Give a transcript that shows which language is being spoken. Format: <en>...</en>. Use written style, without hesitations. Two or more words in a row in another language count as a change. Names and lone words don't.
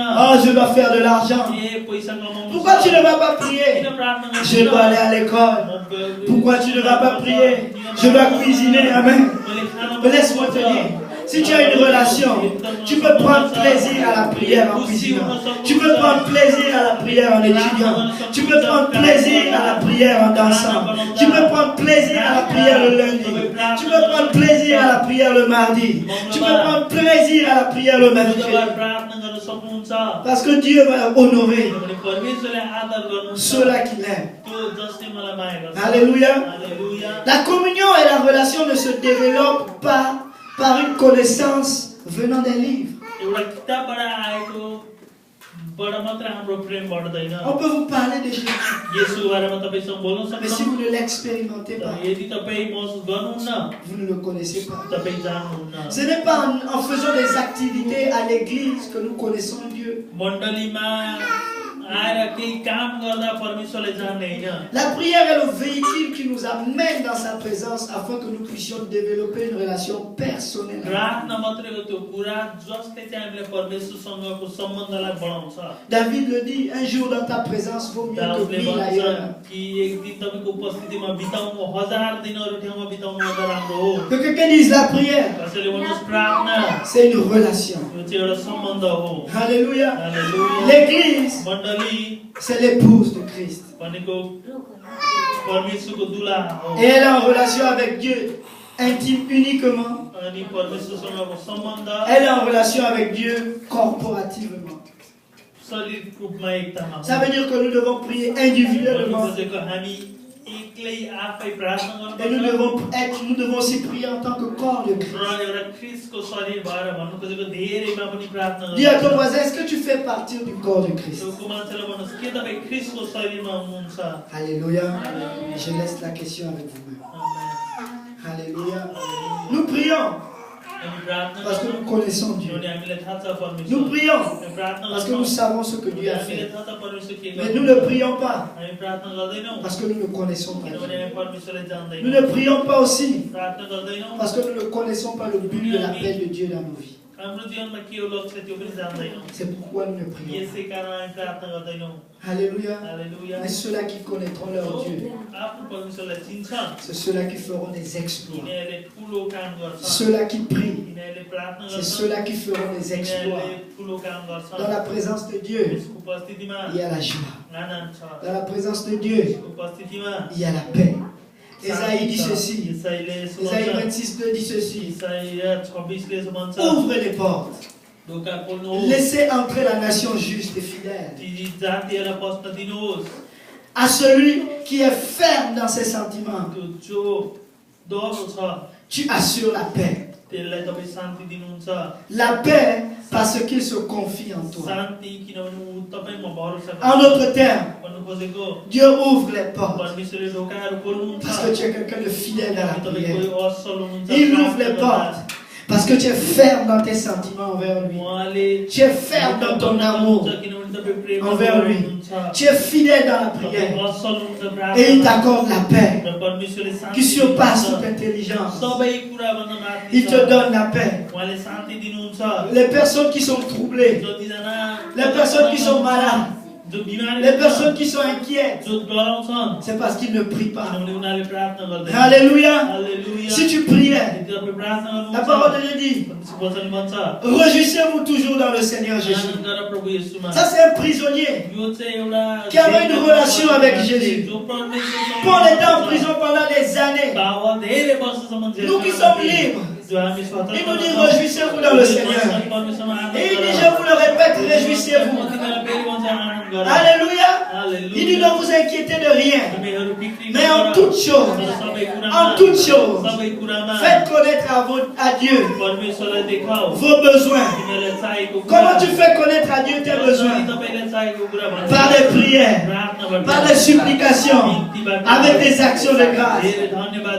<fr>Oh, je dois faire de l'argent.</fr> <ne>ए पैसा कमाउनु</ne> <fr>Pourquoi tu ne vas pas prier?</fr> <ne>किन प्रार्थना</ne> <fr>Je dois aller à l'école. Pourquoi tu ne vas pas prier? Je dois cuisiner. Amen. Mais laisse-moi te dire, si tu as une relation, tu peux prendre plaisir à la prière en cuisinant. Tu peux prendre plaisir à la prière en étudiant. Tu peux prendre plaisir à la prière en dansant. Tu peux prendre plaisir à la prière le lundi. Tu peux prendre plaisir à la prière le mardi. Tu peux prendre plaisir à la prière le mercredi.</fr> <ne>प्रार्थना गर्न सक्नुहुन्छ</ne> <fr>Parce que Dieu va honorer</fr> <ne>किनभने परमेश्वरले आदर गर्नुहुन्छ</ne> <fr>ceux-là qui l'aiment.</fr> <ne>त्यो जसले मलाई माया गर्छ</ne> <fr>Alléluia.</fr> <ne>हालेलुया</ne> <fr>La communion et la relation ne se développent pas par une connaissance venant des livres.</fr> <ne>एउटा किताबबाट आएको बाट मात्र हाम्रो प्रेम बढ्दैन</ne> <fr>On peut vous parler de Jésus,</fr> <ne>येशूको बारेमा तपाईसँग बोल्न</ne> <fr>mais si</fr> <ne>सक्नुहुन्छ</ne> <fr>vous ne l'expérimentez pas,</fr> <ne>यदि तपाईँ महसुस गर्नुहुन्न</ne> <fr>vous ne le connaissez pas.</fr> <ne>तपाईँ जान्नुहुन्न</ne> <fr>Ce n'est pas en faisant des activités à l'église que nous connaissons Dieu.</fr> <ne>मण्डलीमा आएर केही काम गर्दा परमेश्वरले जान्ने हैन</ne> <fr>La prière est le véhicule qui nous amène dans sa présence afin que nous puissions développer une relation personnelle.</fr> <ne>प्रार्थना मात्रै हो त्यो कुरा जसले चाहिँ हामीले परमेश्वरसँगको सम्बन्धलाई बढाउँछ</ne> <fr>David le dit, un jour dans ta présence vaut mieux que</fr> <ne>दाउदले 1000 भन्छ</ne> <fr>ailleurs.</fr> <ne>कि एक दिन तपाईको उपस्थितिमा बिताउनु 1000 दिन अरु ठाउँमा बिताउनु भन्दा राम्रो हो</ne> <fr>Que quelqu'un dise la prière,</fr> <ne>कसैले भन्नुहोस् प्रार्थना</ne> <fr>c'est une relation.</fr> <ne>यो चाहिँ एउटा सम्बन्ध हो</ne> <fr>Alléluia.</fr> <ne>हालेलुया</ne> <fr>L'église,</fr> <ne>मण्डली</ne> <fr>c'est l'épouse de Christ.</fr> <ne>भनेको परमेश्वरको दुला हो</ne> <fr>Et elle est en relation avec Dieu intime uniquement.</fr> <ne>अनि परमेश्वरसँगको सम्बन्ध</ne> <fr>Elle est en relation avec Dieu corporativement.</fr> <ne>शरीर रूपमा एकतामा</ne> <fr>Ça veut dire que nous devons prier individuellement.</fr> <ne>खोजेको हामी एक्लै आफै प्रार्थना</ne> <fr>Et nous</fr> <ne>गर्नुपर्छ</ne> <fr>nous devons aussi prier en tant que corps de Christ.</fr> <ne>र एउटा ख्रिस्टको शरीर भएर भन्नु खोजेको धेरैमा पनि प्रार्थना</ne> <fr>Dis à ton</fr> <ne>गर्नुपर्छ</ne> <fr>voisin, est-ce que tu fais partie du corps de Christ?</fr> <ne>त्यो मान्छेलाई भन्नुहोस् के तपाईँ ख्रिस्टको शरीरमा हुनुहुन्छ</ne> <fr>Alléluia. Je laisse la question avec vous-même.</fr> <ne>आमेन।</ne> <fr>Alléluia. Nous prions</fr> <ne>हामी प्रार्थना</ne> <fr>parce que</fr> <ne>गर्छौँ</ne> <fr>nous connaissons Dieu.</fr> <ne>किनभने हामीलाई थाहा छ परमेश्वर</ne> <fr>Nous prions</fr> <ne>हामी प्रार्थना</ne> <fr>parce que nous</fr> <ne>गर्छौँ</ne> <fr>savons ce que Dieu a</fr> <ne>हामीले</ne> <fr>fait.</fr> <ne>थाहा छ परमेश्वर के</ne> <fr>Mais nous ne</fr> <ne>गर्नुहुन्छ</ne> <fr>prions pas</fr> <ne>हामी प्रार्थना गर्दैनौँ</ne> <fr>parce que nous ne connaissons pas</fr> <ne>किनभने</ne> <fr>Dieu.</fr> <ne>हामी परमेश्वरलाई</ne> <fr>Nous</fr> <ne>जान्दैनौँ</ne> <fr>ne prions pas aussi</fr> <ne>प्रार्थना गर्दैनौँ</ne> <fr>parce que nous ne connaissons pas le but de l'appel de Dieu dans nos vies.</fr> <ne>हाम्रो जीवनमा के हो लक्ष्य त्यो पनि जान्दैनौँ</ne> <fr>C'est pourquoi nous ne prions</fr> <ne>यसै कारण हामी प्रार्थना गर्दैनौँ</ne> <fr>pas. Alléluia.</fr> <ne>हालेलुया</ne> <fr>Mais ceux-là qui connaîtront leur Dieu,</fr> <ne>आफ्नो परमेश्वरलाई चिन्छन्</ne> <fr>c'est ceux-là qui feront des exploits.</fr> <ne>यिनीहरूले ठुलो काम गर्छन्</ne> <fr>Ceux-là qui prient,</fr> <ne>यिनीहरूले प्रार्थना</ne> <fr>c'est</fr> <ne>गर्छन्</ne> <fr>ceux-là qui feront des exploits.</fr> <ne>यिनीहरूले ठुलो काम</ne> <fr>Dans</fr> <ne>गर्छन्</ne> <fr>la présence de Dieu,</fr> <ne>यसको उपस्थितिमा</ne> <fr>il y a la joie.</fr> <ne>आनन्द छ</ne> <fr>Dans la présence de Dieu,</fr> <ne>यसको उपस्थितिमा</ne> <fr>il y a la paix. Ésaïe dit ceci.</fr> <ne>Ésaïले यसो Ésaïe भन्छ</ne> <fr>26:2 dit ceci.</fr> <ne>इसाई 26 ले यसो भन्छ</ne> <fr>Ouvrez les portes.</fr> <ne>ढोका खोल्नुहोस्</ne> <fr>Laissez entrer la nation juste et fidèle.</fr> <ne>ती जातिहरूलाई पस्न दिनुहोस्</ne> <fr>À celui qui est ferme dans ses sentiments,</fr> <ne>त्यो जो डरो छ</ne> <fr>tu assures la paix.</fr> <ne>त्यसलाई तपाईँ शान्ति दिनुहुन्छ</ne> <fr>La paix parce qu'il se confie en toi.</fr> <ne>शान्ति किनभने ऊ तपाईँमा भरोसा</ne> <fr>En</fr> <ne>गर्छ</ne> <fr>d'autres termes,</fr> <ne>भन्नु खोजेको</ne> <fr>Dieu ouvre les portes</fr> <ne>परमेश्वरले ढोकाहरू खोल्नुहुन्छ</ne> <fr>parce que tu es quelqu'un de fidèle dans la</fr> <ne>तपाईँ</ne> <fr>prière.</fr> <ne>कोही असल हुनुहुन्छ</ne> <fr>Il ouvre les portes parce que tu es ferme dans tes sentiments envers lui.</fr> <ne>उहाँले</ne> <fr>Tu es ferme dans ton amour</fr> <ne>किनभने तपाईँ प्रेम</ne> <fr>envers lui.</fr> <ne>गर्नुहुन्छ</ne> <fr>Tu es fidèle dans la</fr> <ne>तपाईँ</ne> <fr>prière.</fr> <ne>असल हुनुहुन्छ</ne> <fr>Et il</fr> <ne>प्रार्थना</ne> <fr>t'accorde la paix</fr> <ne>र परमेश्वरले शान्ति</ne> <fr>qui surpasse</fr> <ne>दिनुहुन्छ।</ne> <fr>toute intelligence.</fr> <ne>सबै कुराभन्दा माथि</ne> <fr>Il</fr> <ne>छ।</ne> <fr>te donne la paix.</fr> <ne>उहाँले शान्ति दिनुहुन्छ</ne> <fr>Les personnes qui sont troublées,</fr> <ne>जतिजना</ne> <fr>les personnes qui sont malades,</fr> <ne>जो बिमारी</ne> <fr>les personnes qui sont inquiètes,</fr> <ne>जो डराउँछन्</ne> <fr>c'est parce qu'ils ne prient pas.</fr> <ne>किनभने उनीहरूले प्रार्थना गर्दैन</ne> <fr>Alléluia.</fr> <ne>हालेलुया</ne> <fr>Si tu priais,</fr> <ne>यदि तपाईँ प्रार्थना</ne> <fr>la</fr> <ne>गर्नुहुन्छ</ne> <fr>parole de Dieu dit,</fr> <ne>वचन भन्छ</ne> <fr>réjouissez-vous toujours dans le Seigneur Jésus.</fr> <ne>आनन्द गर प्रभु येशूमा</ne> <fr>Ça, c'est un prisonnier.</fr> <ne>यो चाहिँ एउटा</ne> <fr>Qui avait une relation avec Jésus.</fr> <ne>जो परमेश्वरसँग</ne> <fr>Paul était en prison pendant des années.</fr> <ne>बाबा धेरै वर्षसम्म जेलमा</ne> <fr>Nous qui sommes libres,</fr> <ne>जो हामी स्वतन्त्र</ne> <fr>il nous dit</fr> <ne>छौँ,</ne> <fr>réjouissez-vous dans le Seigneur.</fr> <ne>परमेश्वरमा आनन्द</ne> <fr>Et il</fr> <ne>गर।</ne> <fr>dit, je vous le répète, réjouissez-vous.</fr> <ne>म तिमीलाई फेरि भन्छ आनन्द गर।</ne> <fr>Alléluia.</fr> <ne>हालेलुया।</ne> <fr>Il dit, ne vous inquiétez de rien.</fr> <ne>तिमीहरू बिक्री</ne> <fr>Mais en</fr> <ne>नगर।</ne> <fr>toutes choses,</fr> <ne>तर सबै कुरामा,</ne> <fr>en toutes choses,</fr> <ne>सबै कुरामा</ne> <fr>faites connaître à Dieu</fr> <ne>परमेश्वरलाई देखाऊ।</ne> <fr>vos besoins.</fr> <ne>तिमीलाई चाहिएको कुरा।</ne> <fr>Comment tu fais connaître à Dieu tes besoins?</fr> <ne>तपाईँलाई चाहिएको कुरा भन्छ।</ne> <fr>Par des prières,</fr> <ne>प्रार्थनाबाट,</ne> <fr>par des supplications,</fr> <ne>बिन्तीबाट,</ne> <fr>avec des actions de grâce.</fr> <ne>धेरै धन्यवाद</ne>